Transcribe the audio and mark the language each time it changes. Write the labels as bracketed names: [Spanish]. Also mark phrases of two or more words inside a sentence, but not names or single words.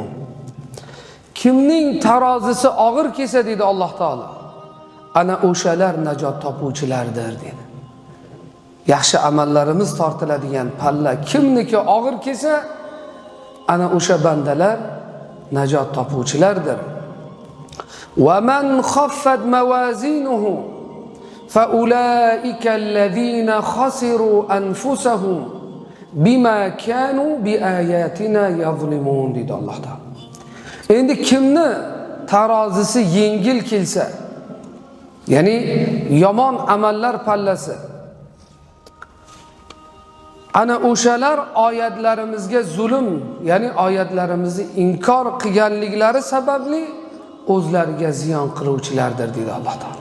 [Uzbek] Kimning tarozisi og'ir kelsa deydi Alloh taolo, ana o'shalar najot topuvchilardir dedi. Yaxshi amallarimiz tortiladigan palla kimniki og'ir kelsa, ana o'sha bandalar najot topuvchilardir. [Arabic] وَمَنْ خَفَّتْ مَوَازِينُهُ فَأُولَئِكَ الَّذِينَ خَسِرُوا أَنفُسَهُمْ بِمَا كَانُوا بِآيَاتِنَا يَظْلِمُونَ [Uzbek] deydi Alloh taolo. Endi kimni tarozisi yengil kelsa, ya'ni yomon amallar pallasi, ana o'shalar oyatlarimizga zulm, ya'ni oyatlarimizni inkor qilganliklari sababli o'zlariga ziyon qiluvchilardir deydi Alloh taolo.